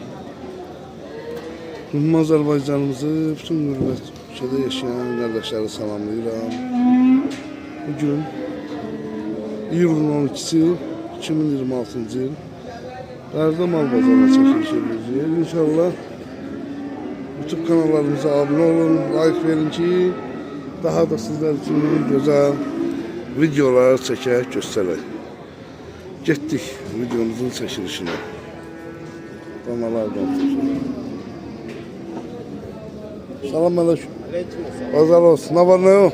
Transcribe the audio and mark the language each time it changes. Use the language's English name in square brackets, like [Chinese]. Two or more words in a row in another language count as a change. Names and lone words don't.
[Azerbaijani] Ümumi Azərbaycanımızı, bütün qürbət ölkədə yaşayan qardaşları salamlayıram. Bugün iyulun 12-si 2026-cı il. Qərdə mal bazarına çəkiliş edəcəyik. İnşallah YouTube kanallarımıza abone olun, [Turkish] like verin ki daha da sizler için güzel videolar [Azerbaijani] çəkək, göstərək. Getdik videomuzun çəkilişinə. Danalardan çəkilək. Salam aleyküm. [Turkish] Pazar olsun. Ne var ne yok?